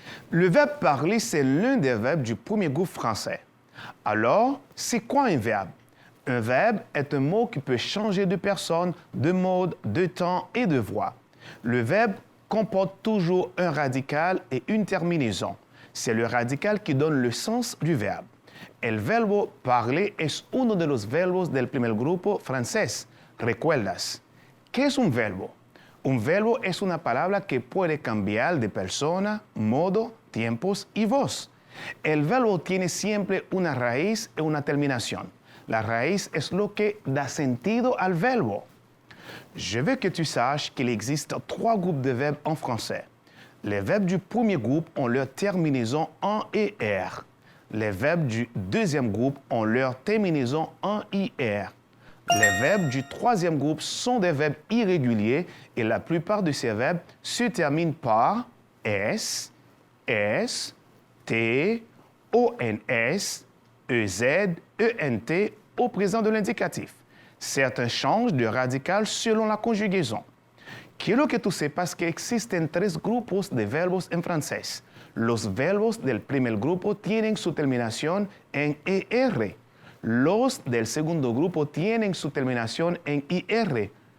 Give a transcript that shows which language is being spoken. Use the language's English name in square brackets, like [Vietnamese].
[French] Le verbe parler, c'est l'un des verbes du premier groupe français. Alors, c'est quoi un verbe? Un verbe est un mot qui peut changer de personne, de mode, de temps et de voix. Le verbe comporte toujours un radical et une terminaison. c'est le radical qui donne le sens du verbe. [Spanish] El verbo parler es uno de los verbos del primer grupo francés. ¿Recuerdas? ¿Qué es un verbo? Un verbo es una palabra que puede cambiar de persona, modo, tiempos y voz. El verbo tiene siempre una raíz y una terminación. La raíz es lo que da sentido al verbo. [French] Je veux que tu saches qu'il existe 3 groupes de verbes en français. Les verbes du premier groupe ont leur terminaison en ER. Les verbes du deuxième groupe ont leur terminaison en IR. Les verbes du troisième groupe sont des verbes irréguliers et la plupart de ces verbes se terminent par S, S, T, ONS, EZ, ENT au présent de l'indicatif. Certains changent de radical selon la conjugaison. [Spanish] Quiero que tú sepas que existen 3 grupos de verbos en francés. Los verbos del primer grupo tienen su terminación en ER. Los del segundo grupo tienen su terminación en IR.